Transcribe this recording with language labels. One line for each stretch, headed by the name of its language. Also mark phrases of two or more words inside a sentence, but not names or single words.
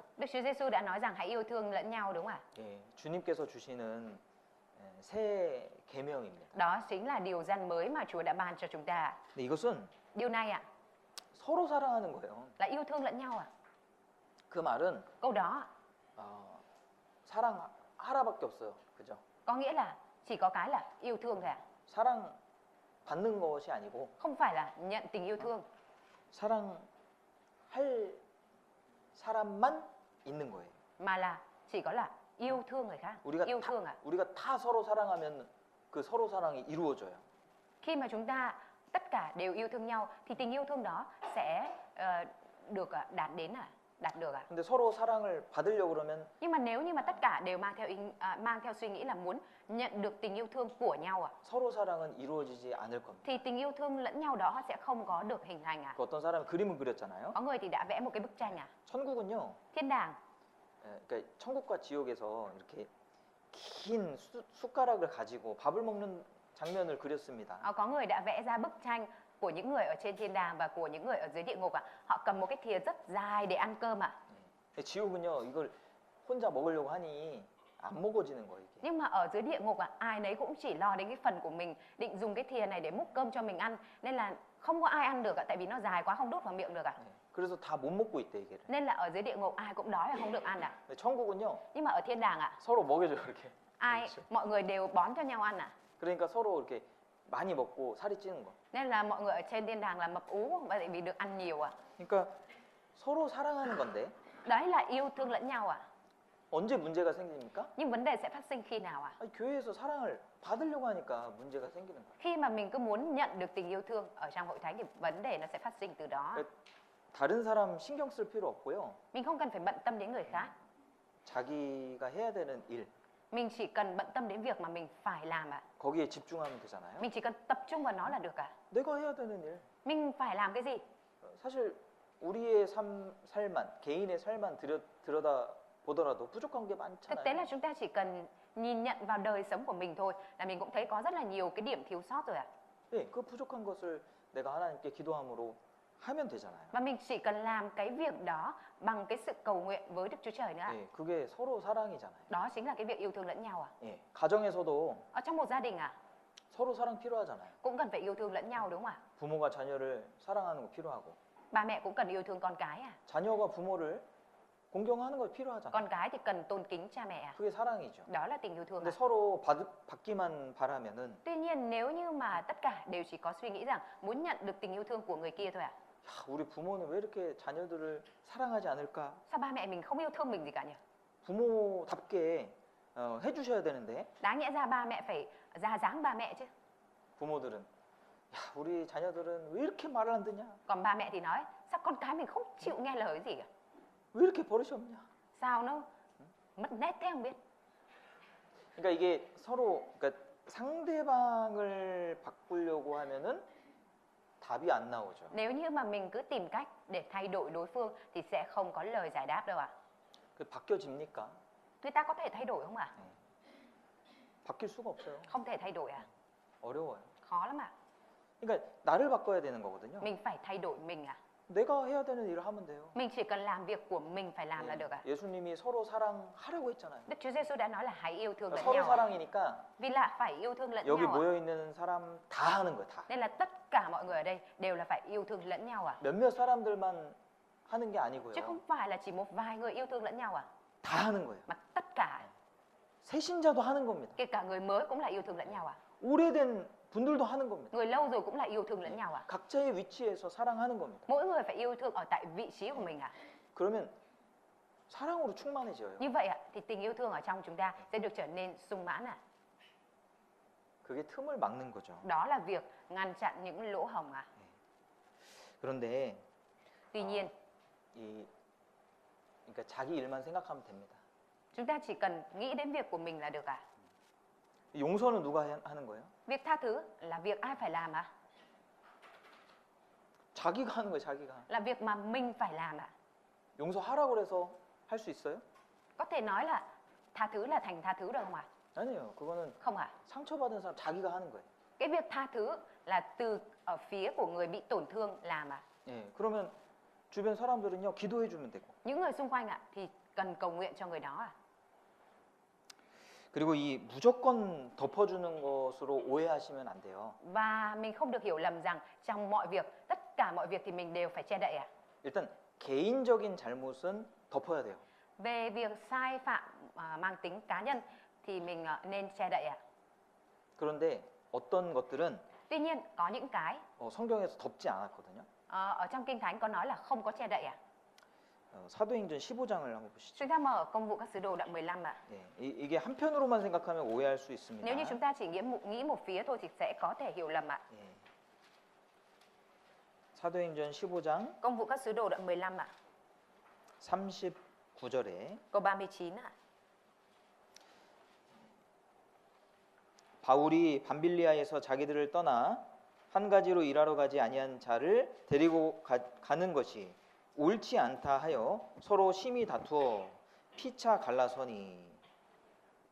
Vietnamese: Đức Chúa Giêsu đã nói rằng hãy yêu thương lẫn nhau đúng không ạ?
Korean: 예, 주님께서 주시는 새 계명입니다.
Vietnamese: Đó chính là điều răn mới mà Chúa đã ban cho chúng ta.
Korean: 근데 이것은
Vietnamese: Điều này ạ,
Korean: 서로 사랑하는 거예요.
Vietnamese: là yêu thương lẫn nhau ạ.
Korean: 그 말은
Vietnamese: Câu đó
Korean: 사랑하라밖에 없어요. 그죠?
Vietnamese: có nghĩa là chỉ có cái là yêu thương thôi ạ.
Korean: 사랑 받는 것이 아니고
Vietnamese: Không phải là nhận tình yêu thương,
Korean: 사랑할 사람만 있는 거예요.
Vietnamese: mà là chỉ có là yêu thương người khác. Yêu thương ạ.
Korean: 우리가 다 서로 사랑하면 그 서로 사랑이 이루어져요.
Vietnamese: Khi mà chúng ta tất cả đều yêu thương nhau thì tình yêu thương đó sẽ được đạt được ạ.
Korean: 근데 서로 사랑을 받으려고 그러면
Vietnamese: Nhưng mà nếu như mà tất cả đều mang theo suy nghĩ là muốn nhận được tình yêu thương của nhau ạ,
Korean: 서로 사랑은 이루어지지 않을 겁니다.
Vietnamese: thì tình yêu thương lẫn nhau đó sẽ không có được hình thành ạ.
Korean: 그 어떤 사람이 그림을 그렸잖아요.
Vietnamese: Có người thì đã vẽ một cái bức tranh ạ.
Korean: 천국은요.
Vietnamese: Thiên đàng,
Korean: 그러니까 천국과 지옥에서 이렇게 긴 숟가락을 가지고 밥을 먹는 장면을 그렸습니다.
Vietnamese: Có người đã vẽ ra bức tranh của những người ở trên thiên đàng và của những người ở dưới địa ngục ạ. Họ cầm một cái thìa rất dài để ăn cơm ạ.
Korean: 지옥은요, 이걸 혼자 먹으려고 하니 안 먹어지는 거예요, 이게.
Vietnamese: Nhưng mà ở dưới địa ngục ạ, ai nấy cũng chỉ lo đến cái phần của mình, định dùng cái thìa này để múc cơm cho mình ăn, nên là không có ai ăn được ạ, tại vì nó dài quá không đút vào miệng được ạ.
Korean: 그래서 다 못 먹고 있대, 이게.
Vietnamese: Nên là ở dưới địa ngục ai cũng đói và không được ăn ạ.
Korean: 근데 천국은요,
Vietnamese: Nhưng mà ở thiên đàng ạ,
Korean: 서로 먹여줘요, 이렇게.
Vietnamese: ai mọi người đều bón cho nhau ăn ạ.
Korean: 그러니까 서로 이렇게 많이 먹고 살이 찌는 거.
Vietnamese: Nên là mọi người ở trên thiên đàng là mập ú bởi vì được ăn nhiều ạ.
Korean: 그러니까 서로 사랑하는 건데
Vietnamese: Đấy là yêu thương lẫn nhau ạ.
Korean: 언제 문제가 생깁니까?
Vietnamese: Nhưng vấn đề sẽ phát sinh khi nào ạ?
Korean: 아니, 교회에서 사랑을 받으려고 하니까 문제가 생기는 거예요.
Vietnamese: Khi mà mình cứ muốn nhận được tình yêu thương ở trong hội thánh thì vấn đề nó sẽ phát sinh từ đó.
Korean: 다른 사람 신경 쓸 필요 없고요.
Vietnamese: Mình không cần phải bận tâm đến người khác.
Korean: 자기가 해야 되는 일,
Vietnamese: Mình chỉ cần bận tâm đến việc mà mình phải làm ạ.
Korean: 거기에 집중하면 되잖아요.
Vietnamese: Mình chỉ cần tập trung vào nó là được ạ.
Korean: 내가 해야 되는 일.
Vietnamese: Mình phải làm cái gì?
Korean: 사실 우리의 삶만, 개인의 삶만 들여다 보더라도 부족한 게
Vietnamese: Thực tế
Korean: 많잖아요.
Vietnamese: là chúng ta chỉ cần nhìn nhận vào đời sống của mình thôi là mình cũng thấy có rất là nhiều cái điểm thiếu sót rồi ạ.
Korean: 네, 그 부족한 것을 내가 하나님께 기도함으로 하면 되잖아요.
Vietnamese: Và mình chỉ cần làm cái việc đó bằng cái sự cầu nguyện với Đức Chúa Trời nữa ạ.
Korean: 네, 그게 서로 사랑이잖아요.
Vietnamese: Đó chính là cái việc yêu thương lẫn nhau ạ.
Korean: 예, 가정에서도
Vietnamese: Ở trong một gia đình ạ,
Korean: 서로 사랑 필요하잖아요.
Vietnamese: cũng cần phải yêu thương lẫn nhau đúng không ạ?
Korean: 부모가 자녀를 사랑하는 거 필요하고
Vietnamese: Ba mẹ cũng cần yêu thương con cái à.
Korean: 자녀가 부모를 공경하는 거 필요하잖아요.
Vietnamese: Con cái thì cần tôn kính cha mẹ à.
Korean: 그게 사랑이죠.
Vietnamese: Đó là tình yêu thương
Korean: 근데
Vietnamese: ạ.
Korean: 서로 받기만 바라면은
Vietnamese: Tuy nhiên nếu như mà tất cả đều chỉ có suy nghĩ rằng muốn nhận được tình yêu thương của người kia thôi ạ.
Korean: 야, 우리 부모는 왜 이렇게 자녀들을 사랑하지 않을까?
Vietnamese: Sao ba mẹ mình không yêu thương mình gì cả nhỉ?
Korean: 부모답게 해주셔야 되는데
Vietnamese: Đáng nhẽ ra ba mẹ phải ra dáng ba mẹ chứ.
Korean: 부모들은 야, 우리 자녀들은 왜 이렇게 말을 안 듣냐?
Vietnamese: Còn ba mẹ thì nói sao con cái mình không chịu nghe lời gì cả.
Korean: 왜 이렇게 버릇이 없냐?
Vietnamese: Sao nó mất nét thế không biết.
Korean: 그러니까 이게 서로 그러니까 상대방을 바꾸려고 하면은 답이 안 나오죠.
Vietnamese: Nếu như mà mình cứ tìm cách để thay đổi đối phương thì sẽ không có lời giải đáp đâu ạ.
Korean: 그 바뀌어집니까?
Vietnamese: Người ta có thể thay đổi không ạ?
Korean: 바뀔 수가 없어요.
Vietnamese: Không thể thay đổi à?
Korean: 어려워요.
Vietnamese: Khó lắm ạ.
Korean: 그러니까 나를 바꿔야 되는 거거든요.
Vietnamese: Mình phải thay đổi mình à?
Korean: 내가 해야 되는 일을 하면 돼요.
Vietnamese: Mình chỉ cần làm việc của mình phải làm là được ạ.
Korean: 예수님이 서로 사랑하라고 했잖아요.
Vietnamese: Đức Chúa Giêsu đã nói là hãy yêu thương lẫn
Korean: 서로
Vietnamese: nhau ạ.
Korean: 사랑이니까
Vietnamese: Vì là phải yêu thương lẫn
Korean: 여기
Vietnamese: nhau ạ.
Korean: 모여 있는 사람 다 하는 거예요. 다.
Vietnamese: Nên là tất cả mọi người ở đây đều là phải yêu thương lẫn nhau ạ.
Korean: 몇몇 사람들만 하는 게
Vietnamese: Chứ
Korean: 아니고요.
Vietnamese: không phải là chỉ một vài người yêu thương lẫn nhau ạ.
Korean: 다 하는 거예요.
Vietnamese: Mà tất cả,
Korean: 새신자도 하는 겁니다.
Vietnamese: kể cả người mới cũng là yêu thương lẫn nhau ạ.
Korean: 오래된 분들도 하는 겁니다.
Vietnamese: Người lâu rồi cũng là yêu thương lẫn nhau ạ.
Korean: 각자의 위치에서 사랑하는 겁니다.
Vietnamese: Mỗi người phải yêu thương ở tại vị trí của mình ạ.
Korean: 그러면 사랑으로 충만해져요.
Vietnamese: Như vậy ạ, thì tình yêu thương ở trong chúng ta sẽ được trở nên sung mãn ạ.
Korean: 그게 틈을 막는 거죠.
Vietnamese: Đó là việc ngăn chặn những lỗ hổng ạ.
Korean: 그런데
Vietnamese: Tuy nhiên,
Korean: 그러니까 자기 일만 생각하면 됩니다.
Vietnamese: chúng ta chỉ cần nghĩ đến việc của mình là được ạ.
Korean: 용서는 누가 하는 거예요?
Vietnamese: Việc tha thứ là việc ai phải làm ạ?
Korean: 자기가 하는 거예요, 자기가.
Vietnamese: Là việc mà mình phải làm ạ.
Korean: 용서하라고 그래서 할 수 있어요?
Vietnamese: Có thể nói là tha thứ là thành tha thứ được không ạ?
Korean: 아니에요. 그거는
Vietnamese: Không ạ.
Korean: 상처받은 사람 자기가 하는 거예요.
Vietnamese: Cái việc tha thứ là từ ở phía của người bị tổn thương làm ạ.
Korean: 예. 그러면 주변 사람들은요, 기도해 주면 되고.
Vietnamese: Những người xung quanh ạ thì cần cầu nguyện cho người đó ạ.
Korean: 그리고 이 무조건 덮어주는 것으로 오해하시면 안 돼요.
Vietnamese: Và mình không được hiểu lầm rằng trong mọi việc, tất cả mọi việc thì mình đều phải che đậy ạ.
Korean: 일단 개인적인 잘못은 덮어야 돼요.
Vietnamese: Về việc sai phạm mang tính cá nhân thì mình nên che đậy ạ.
Korean: 그런데 어떤 것들은
Vietnamese: Tuy nhiên có những cái
Korean: 성경에서 덮지 않았거든요.
Vietnamese: ở trong Kinh Thánh có nói là không có che đậy ạ.
Korean: 사도행전 15장을 한번 보시죠.
Vietnamese: Chúng ta mở Công vụ các sứ đồ đoạn 15 ạ.
Korean: 예, 이게 한편으로만 생각하면 오해할 수 있습니다.
Vietnamese: Nếu như chúng ta chỉ nghĩ một phía thôi thì sẽ có thể hiểu lầm ạ.
Korean: 예. 사도행전 15장
Vietnamese: Công vụ các sứ đồ đoạn 15 ạ.
Korean: 39절에
Vietnamese: Câu 39 ạ.
Korean: 바울이 밤빌리아에서 자기들을 떠나 한 가지로 일하러 가지 아니한 자를 데리고 가는 것이 옳지 않다 하여 서로 심히 다투어 피차 갈라서니.